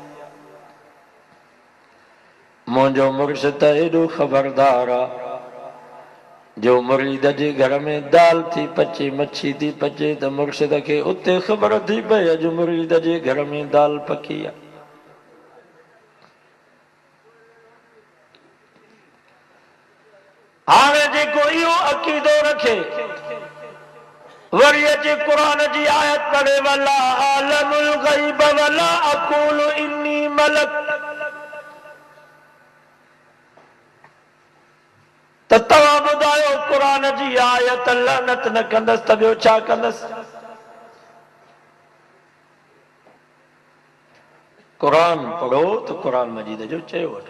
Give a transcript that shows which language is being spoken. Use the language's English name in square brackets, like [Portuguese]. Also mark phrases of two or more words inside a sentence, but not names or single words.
[Sindhi] मुंहिंजो मुर्शिद एॾो ख़बरदार आहे जो मुरीद जे घर में दाल थी पचे मच्छी थी पचे त मुर्शिद खे उते ख़बर थी पए अॼु मुरीद जे घर में दाल पकी आहे। हाणे जेको इहो अक़ीदो रखे वरी अचे क़ुरान जी आयत पढ़े [Arabic] ولا أعلم الغيب ولا أقول إني ملك [Sindhi] त तव्हां ॿुधायो क़ुरान जी आयत लानत न कंदसि त ॿियो छा कंदसि? क़ुरान पढ़ो त क़ुरान मजीद जो चयो वठो।